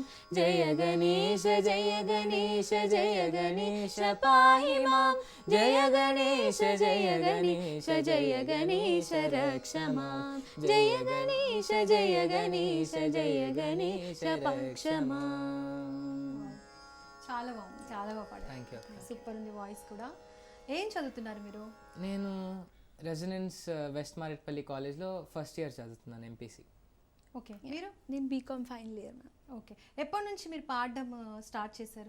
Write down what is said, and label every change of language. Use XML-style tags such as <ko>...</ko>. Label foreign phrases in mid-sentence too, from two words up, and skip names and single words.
<sa>जय गणेश जय गणेश जय गणेश पाहि मां। जय गणेश जय गणेश जय गणेश रक्ष मां। जय गणेश जय गणेश जय गणेश रक्ष मां।</sa> <te>చాలా బాగుంది, చాలా బాగా పాడారు.</te> <en>thank you.</en> <te>సూపర్ ఉంది వాయిస్ కూడా. ఏం చదువుతున్నారు మీరు? నేను రెసిడెన్స్ వెస్ట్ మారేట్పల్లి కాలేజ్లో</te> <en>first year</en> <te>చదువుతున్నాను, ఎంపీసీ. ఓకే, మీరు?</te> <en>నేను BCom final year ma'am.</en> <te>ఓకే, ఎప్పటి నుంచి మీరు పాడడం స్టార్ట్ చేశారు?</te>